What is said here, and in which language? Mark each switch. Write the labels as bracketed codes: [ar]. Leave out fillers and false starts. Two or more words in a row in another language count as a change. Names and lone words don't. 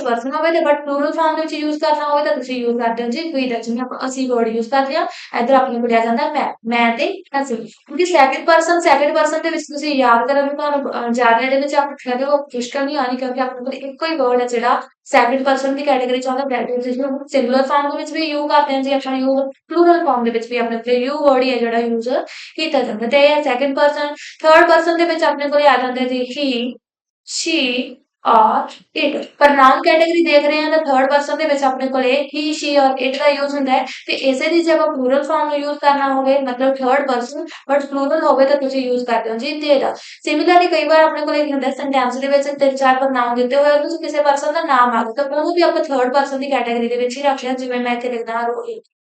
[pa] ਪਰਸਨ ਹੋਵੇ ਤੇ [en] but plural form [pa] ਦੇ ਵਿੱਚ ਯੂਜ਼ ਕਰਨਾ ਹੋਵੇ ਤਾਂ ਤੁਸੀਂ ਯੂਜ਼ ਕਰਦੇ ਹੋ ਜੀ ਵੀ ਦਾ ਜਿਵੇਂ ਆਪਾਂ ਅਸੀਂ [en] word use [pa] ਕਰਦੇ ਆ ਇੱਧਰ ਆਪਣੇ ਕੋਲ ਆ ਜਾਂਦਾ ਮੈਂ ਤੇ ਅਸੀਂ ਕਿਉਂਕਿ [en] second person [pa] ਦੇ ਵਿੱਚ ਤੁਸੀਂ ਯਾਦ ਕਰਨ ਨੂੰ ਤੁਹਾਨੂੰ ਜ਼ਿਆਦਾ ਇਹਦੇ ਵਿੱਚ ਆਪ ਕਹਿੰਦੇ ਹੋ ਮੁਸ਼ਕਲ ਨਹੀਂ ਆਣੀ ਕਿਉਂਕਿ ਆਪਣੇ ਕੋਲ ਇੱਕੋ ਹੀ ਵਰਡ ਹੈ ਜਿਹੜਾ [en] second person [pa] ਦੀ ਕੈਟਾਗਰੀ ਚ ਆਉਂਦਾ ਬ੍ਰੈਕਟ ਜਿਹਨੂੰ [en] singular form [pa] ਦੇ ਵਿੱਚ ਵੀ ਯੂ ਕਰਦੇ ਹਾਂ ਜੀ ਆਪਾਂ [en] you plural form [pa] ਦੇ ਵਿੱਚ ਵੀ ਆਪਣੇ ਕੋਲ [en] you word [pa] ਹੀ ਹੈ ਜਿਹੜਾ ਯੂਜ਼ ਕੀਤਾ ਜਾਂਦਾ ਤੇ ਇਹ [en] second person third person [pa] ਦੇ ਵਿੱਚ ਆਪਣੇ ਕੋਲ ਆ ਜਾਂਦਾ ਜੀ [en] he she or it pronoun category [pa] ਦੇਖ ਰਹੇ ਹਾਂ ਤਾਂ [en] third person [pa] ਦੇ ਵਿੱਚ ਆਪਣੇ ਕੋਲੇ [en] he she or it [pa] ਦਾ ਯੂਜ਼ ਹੁੰਦਾ ਹੈ ਤੇ ਇਸੇ ਦੀ ਜੇ ਆਪਾਂ [en] plural form [pa] ਨੂੰ ਯੂਜ਼ ਕਰਨਾ ਹੋਵੇ ਮਤਲਬ [en] third person but plural [pa] ਹੋਵੇ ਤਾਂ ਤੁਸੀਂ ਯੂਜ਼ ਕਰਦੇ ਹੋ ਜੀ they ਦਾ ਸਿਮਿਲਰਲੀ ਕਈ ਵਾਰ ਆਪਣੇ ਕੋਲੇ ਕੀ ਹੁੰਦਾ ਸੈਂਟੈਂਸ ਦੇ ਵਿੱਚ ਤਿੰਨ ਚਾਰ ਪ੍ਰਨਾਉਨ ਦਿੱਤੇ ਹੋਏ ਉਹਨੂੰ ਕਿਸੇ ਪਰਸਨ ਦਾ ਨਾਮ ਆ ਗਿਆ ਤਾਂ ਉਹਨੂੰ ਵੀ ਆਪਾਂ [en] third person [pa] ਦੀ ਕੈਟਾਗਰੀ ਦੇ ਵਿੱਚ ਹੀ ਰੱਖਿਆ ਜਿਵੇਂ ਮੈਂ ਇੱਥੇ ਲਿਖਦਾ ਰੋਹਿਤ